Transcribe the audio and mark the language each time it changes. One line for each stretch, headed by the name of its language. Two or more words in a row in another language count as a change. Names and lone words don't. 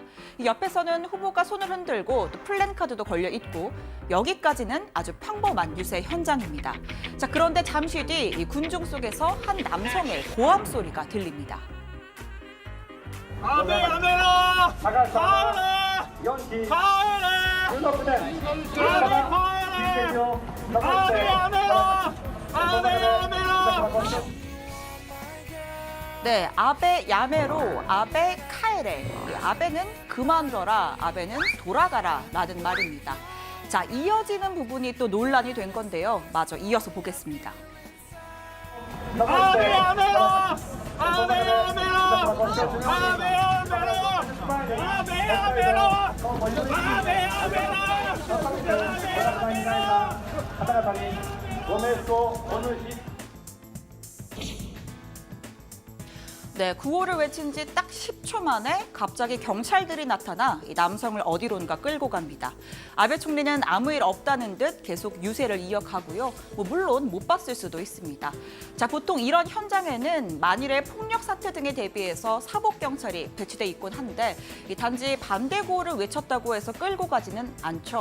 Korean: 이 옆에서는 후보가 손을 흔들고 또 플랜카드도 걸려 있고 여기까지는 아주 평범한 유세 현장입니다. 자, 그런데 잠시 뒤 이 군중 속에서 한 남성의 고함 소리가 들립니다.
Japanese: アベやめろ！帰れ! 4 期帰れ 16年アベ帰れアベやめろアベやめろ
Korean: 네,
Japanese: アベやめろ、アベ帰れ.
Korean: 아베는 그만둬라, 아베는 돌아가라 라는 말입니다. 자, 이어지는 부분이 또 논란이 된 건데요. 마저 이어서 보겠습니다. 아베
Japanese: やめろアベやめろアベやめろアベやめろアベやめろ方々にご冥福をお祈りし
Korean: 네, 구호를 외친 지 딱 10초 만에 갑자기 경찰들이 나타나 이 남성을 어디론가 끌고 갑니다. 아베 총리는 아무 일 없다는 듯 계속 유세를 이어가고요. 물론 못 봤을 수도 있습니다. 자, 보통 이런 현장에는 만일의 폭력 사태 등에 대비해서 사복 경찰이 배치돼 있곤 한데 단지 반대 구호를 외쳤다고 해서 끌고 가지는 않죠.